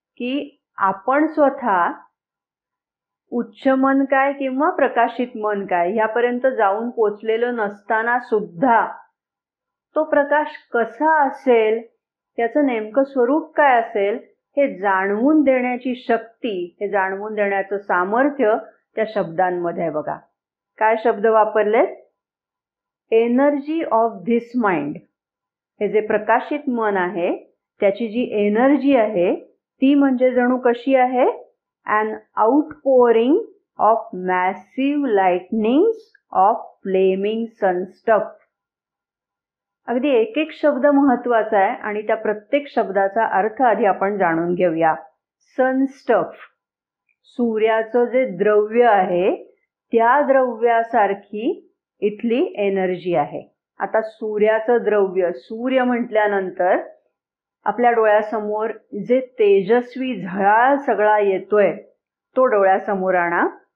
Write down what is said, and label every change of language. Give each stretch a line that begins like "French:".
Marathi: की आपण स्वतः उच्च मन काय किंवा प्रकाशित मन काय ह्यापर्यंत जाऊन पोचलेलं नसताना सुद्धा तो प्रकाश कसा असेल, त्याचं नेमकं स्वरूप काय असेल हे जाणवून देण्याची शक्ती, हे जाणवून देण्याचं सामर्थ्य त्या शब्दांमध्ये आहे बघा. काय शब्द वापरलेत?
English: Energy of this mind.
Marathi: हे जे प्रकाशित मन आहे त्याची जी एनर्जी आहे ती म्हणजे जणू कशी आहे?
English: an outpouring of massive lightnings of flaming sun stuff.
Marathi: अगदी एक एक शब्द महत्वाचा आहे आणि त्या प्रत्येक शब्दाचा अर्थ आधी आपण जाणून घेऊया. सन स्टफ, सूर्याचं जे द्रव्य आहे त्या द्रव्यासारखी इथली एनर्जी आहे. आता सूर्याचं द्रव्य, सूर्य म्हटल्यानंतर आपल्या डोळ्यासमोर जे तेजस्वी झळाळ सगळा येतोय तो डोळ्यासमोर आणा.